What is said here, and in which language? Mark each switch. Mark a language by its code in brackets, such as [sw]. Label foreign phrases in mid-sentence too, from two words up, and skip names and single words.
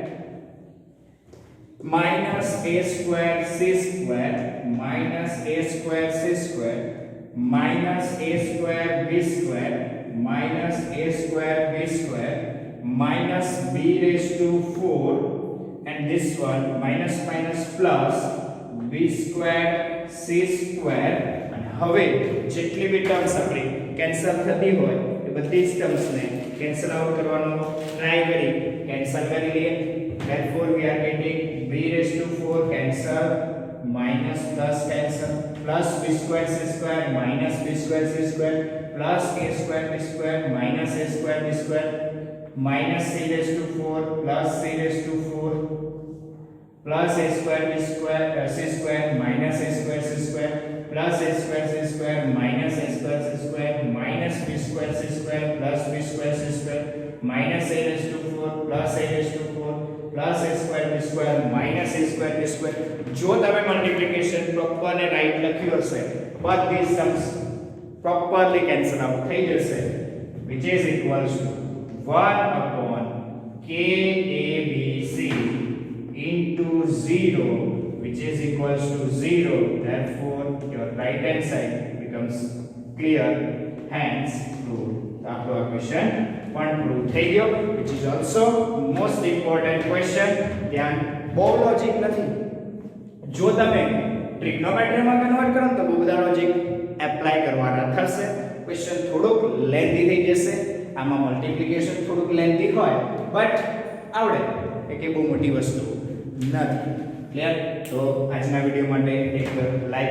[en] minus a square c square minus a square c square minus a square b square minus a square b square minus b raised to 4 and this one minus minus plus b square c square and [gu] હવે જેટલી બી ટર્મ્સ આપણી કેન્સલ થતી હોય એ બધી જ ટર્મ્સ ને [en] cancel out [gu] કરવાનો ટ્રાય કરી કેન્સલ કરી લઈએ [en] therefore we are getting b raised to 4 cancel minus plus cancel plus b square c square minus b square c square plus a square b square minus a square b square minus c raised to 4 plus c raised to 4 plus a square b square c square minus a square c square plus a square c square minus a square c square minus b square c square plus b square c square minus a raised to 4 plus a raised to 4 plus a square b square minus a square b square [gu] જો તમે [en] multiplication proper [gu] ને રાઈટ લખ્યું હશે બધી સમ્સ [en] properly cancel out [gu] થઈ જશે [en] which is equals to 1 upon KABC into 0 which is equals to 0 therefore your right hand side becomes clear hence proved [gu] આપણો આ ક્વેશ્ચન પણ પ્રૂવ થઈ ગયો [en] which is also most important question [gu] ધ્યાન બહુ લોજિક નથી જો તમે ટ્રિગ્નોમેટ્રીમાં કન્વર્ટ કરો તો બહુ બધા [en] logic apply [gu] કરવાના થશે ક્વેશ્ચન થોડુંક લેન્ધી થઈ જશે આમાં મલ્ટીપ્લિકેશન થોડુંક લેન્ધી હોય બટ આવડે કે બહુ મોટી વસ્તુ નથી ક્લિયર તો આજના વિડિયો માટે એક લાઈક